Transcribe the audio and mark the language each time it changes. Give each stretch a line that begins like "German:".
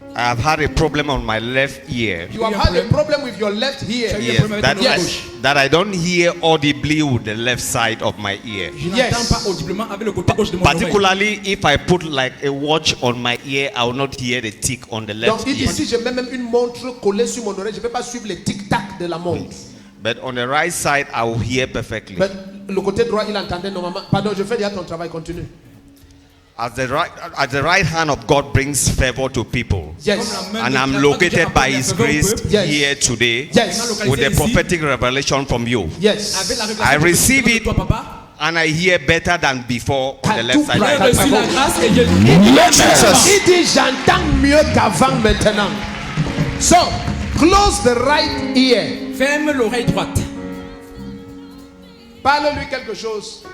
English: I have had a problem on my left ear. You have had a problem with your left ear. Yes, that I don't hear audibly with the left side of my ear.
French: Je n'entends pas audiblement avec le côté gauche de mon oreille.
English: Particularly if I put like a watch on my ear, I will not hear the tick on the left
French: Donc il dit
English: ear.
French: si je mets même une montre collée sur mon oreille, je ne vais pas suivre les tic-tac de la montre.
English: But on the right side, I will hear perfectly.
French: Mais le côté droit, il entendait normalement. Pardon, je fais déjà ton travail, continue.
English: As the right hand of God brings favor to people, Yes. and I'm located by His grace here today Yes. with a prophetic revelation from you. Yes. I receive it, and I hear better than before on the left side.
French: Il dit j'entends mieux qu'avant maintenant.
English: So, close the right ear.
French: Ferme l'oreille droite. Parle-lui quelque chose.